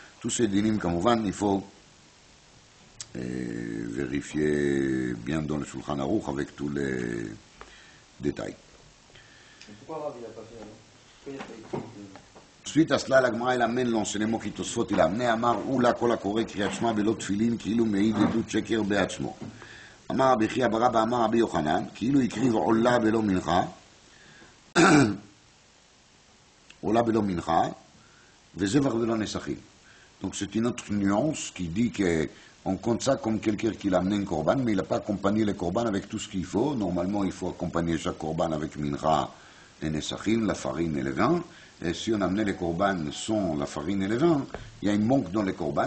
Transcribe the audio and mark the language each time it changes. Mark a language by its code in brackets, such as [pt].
[fr] Tous ces dinim, comme on va, il faut vérifier bien dans le Shulchan Aruch avec tous les détails. Pourquoi Rabbi n'a pas fait alors? Pourquoi il n'a pas écrit Suite à cela, l'Agmara elle amène l'enseignement qui Tosfot il a amené [he] Amar Oula Kol HaKoreh Kriyat Shema Belo Tfilin כאילו מעיד עדות שקר בעצמו. אמר רבי חייא בר אבא אמר רבי יוחנן כאילו הקריב עולה בלא מנחה עולה בלא מנחה וזבח בלא נסכים. [fr] Donc c'est une autre nuance qui dit qu'on compte ça comme quelqu'un qui l'a amené un korban, mais il n'a pas accompagné le korban avec tout ce qu'il faut. Normalement, il faut accompagner chaque korban avec mincha et nesachim, la farine et le vin. Et si on amenait les korban sans la farine et le vin, il y a un manque dans les korban.